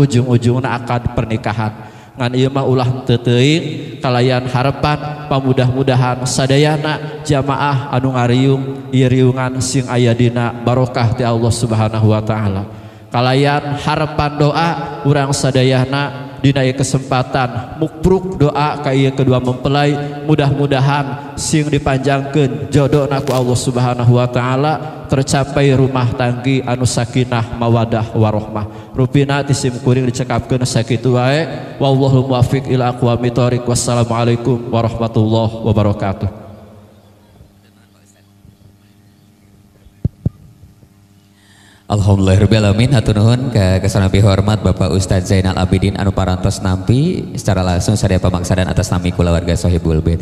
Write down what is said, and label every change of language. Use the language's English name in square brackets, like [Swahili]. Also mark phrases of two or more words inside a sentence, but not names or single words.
[Sundanese] ujung-ujungna [Indonesian] akad pernikahan [Sundanese] ngan ieu mah ulah teu teuing kalayan harapan pamudah-mudahan sadayana jamaah anu ngariung ieu riungan sing aya dina barokah ti [Arabic] الله سبحانه وتعالى [Sundanese] kalayan harapan doa urang sadayana dina ieu kesempatan mukpruk doa ka ieu [Indonesian] kedua mempelai [Sundanese] mudah-mudahan sing dipanjangkeun jodohna ku [Arabic] الله سبحانه وتعالى [Indonesian] tercapai rumah tanggi [Sundanese] anu [Arabic] سكينة ومودة ورحمة. [Sundanese] Rupina tisim kuring dicekapkeun sakitu wae [Arabic] والله الموفق إلى أقوم الطريق. والسلام عليكم ورحمة الله وبركاته. الحمد لله رب العالمين [Sundanese] hatur nuhun ka kasanapi hormat Bapak Ustadz Zainal Abidin anu parantos nampi [Indonesian] secara langsung [Sundanese] sadaya pamangsadan atas nami kulawarga [Arabic] صاحب البيت.